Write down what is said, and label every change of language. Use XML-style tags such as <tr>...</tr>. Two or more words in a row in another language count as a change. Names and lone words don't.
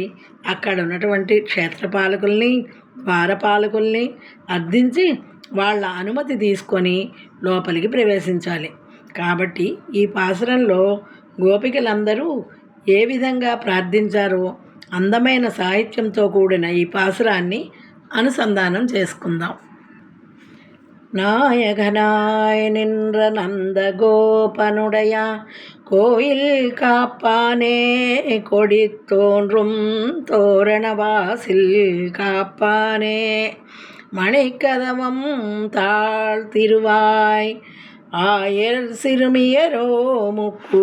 <te>అక్కడ ఉన్నటువంటి క్షేత్రపాలకుల్ని ద్వారపాలకుల్ని అర్థించి వాళ్ళ అనుమతి తీసుకొని లోపలికి ప్రవేశించాలి. కాబట్టి ఈ పాసురంలో గోపికలందరూ ఏ విధంగా ప్రార్థించారో అందమైన సాహిత్యంతో కూడిన ఈ పాసురాన్ని అనుసంధానం చేసుకుందాం.</te> <ta>நாயகனாய் நின்ற நந்தகோபனுடைய கோயில் காப்பானே, கொடி தோன்றும் தோரணவாசில் காப்பானே, மணிக்கதவம் தாழ் திருவாய் ஆயர் சிறுமியரோ முக்கு</ta>